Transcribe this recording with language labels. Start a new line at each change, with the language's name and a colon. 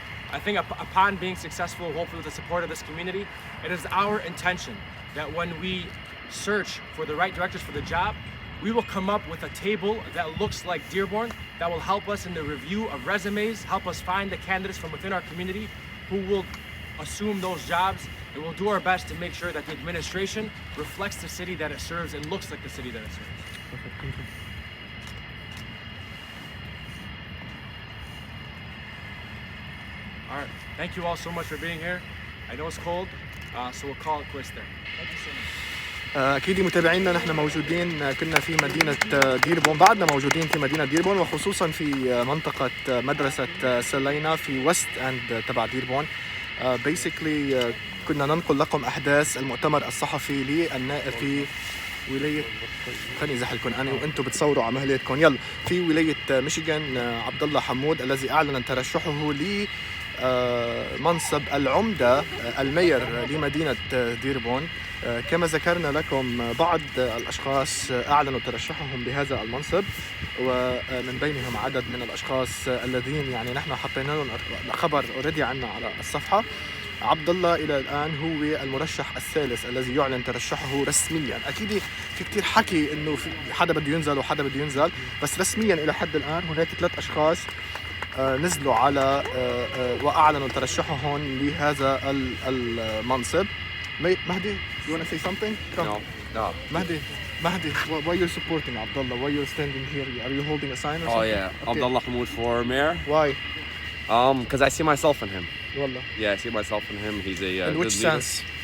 English: I think upon being successful, hopefully with the support of this community, it is our intention that when we search for the right directors for the job, we will come up with a table that looks like Dearborn, that will help us in the review of resumes, help us find the candidates from within our community who will assume those jobs, and we'll do our best to make sure that the administration reflects the city that it serves and looks like the city that it serves. Perfect. Thank you. All right, thank you all so much for being here. I know it's cold, so we'll call it quits there. Thank you so much.
Arabic: اكيد متابعينا نحن موجودين كنا في مدينه ديربون، بعدنا موجودين في مدينه ديربون وخصوصا في منطقه مدرسه سلينا في وست اند تبع ديربون. بيسكلي كنا ننقل لكم احداث المؤتمر الصحفي للنائب في ولايه، خليني ازحلكم انا وانتم بتصوروا على مهلتكم. يلا، في ولايه ميشيغن عبدالله حمود الذي اعلن ترشحه لمنصب العمدة المير لمدينه ديربون. كما ذكرنا لكم بعض الأشخاص أعلنوا ترشحهم بهذا المنصب، ومن بينهم عدد من الأشخاص الذين يعني نحن حطينا لهم الخبر اوريدي عنا على الصفحة. عبدالله إلى الآن هو المرشح الثالث الذي يعلن ترشحه رسميا. أكيد في كتير حكي إنه في حدا بده ينزل وحدا بده ينزل، بس رسميا إلى حد الآن هناك 3 أشخاص نزلوا على وأعلنوا ترشحهم لهذا المنصب.
English: Mahdi, you want to say something? Come. No. Mahdi, why you're supporting Abdullah? Why you're standing here? Are you holding a sign or something? Oh yeah, okay. Abdullah Hammoud for mayor. Why? Because I see myself in him. Wallah. Yeah, I see myself in him. He's a in which sense?